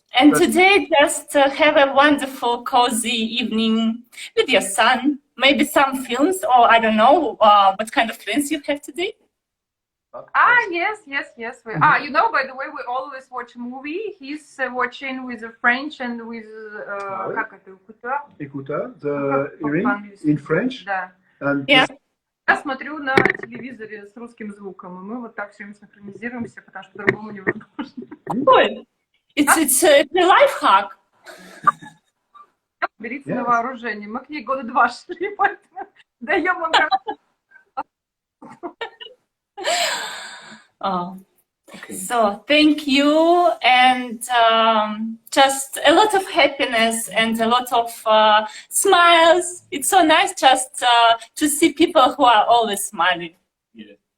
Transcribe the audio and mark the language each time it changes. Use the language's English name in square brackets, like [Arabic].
[English] And today, just have a wonderful, cozy evening with your son. Maybe some films, or I don't know what kind of plans you have today. Yes. You know, by the way, we always watch a movie. He's watching with a French and with [Russian] как это, [English] Écouteur, the hearing in French. [Russian] Да. [English] And Yeah. [Russian] Я смотрю на телевизоре с русским звуком, и мы вот так все время синхронизируемся, потому что по-другому невозможно. [English] Good. It's a life hack. [Russian] Берите на вооружение. Мы к ней года 2 шли, поэтому даем им. [English] Oh. Okay. So thank you, and just a lot of happiness and a lot of smiles. It's so nice just to see people who are always smiling. Yeah.